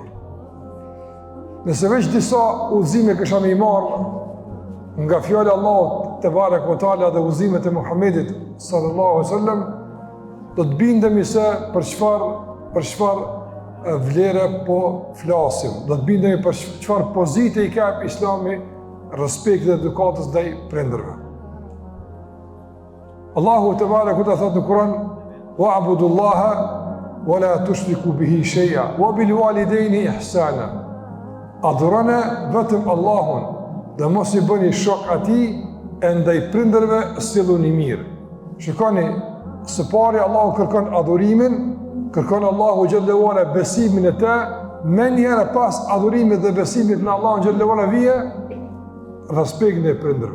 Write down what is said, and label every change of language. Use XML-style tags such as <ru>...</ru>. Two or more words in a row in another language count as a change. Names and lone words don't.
<sq>Nëse veç disa udhëzime kisha më marrë nga fjala e Allahut</sq> <ar>تبارك وتعالى</ar> <sq>dhe udhëzimet e Muhamedit</sq> <ar>صلى الله عليه وسلم,</ar> <sq>do të bindemi se për çfarë vlere po flasim. Do të bindemi për çfarë pozite i ka Islami respekt dhe edukatës ndaj prindërve. Allahu</sq> <ar>تبارك وتعالى</ar> <sq>thotë në Kur'an:</sq> <ar>"واعبدوا الله ولا تشركوا به شيئا وبالوالدين إحسانا."</ar> <sq>Adhuroni vetëm Allahun dhe mos i bëni shok atij e ndaj prindërve silluni mirë. Shikoni, së pari Allahu kërkon adhurimin, kërkon Allahu</sq> <ar>جل وعلا</ar> <sq>besimin e te, me njëherë pas adhurimit dhe besimit në Allahu</sq> <ar>جل وعلا</ar> <sq>vije respektin e prindërve.</sq>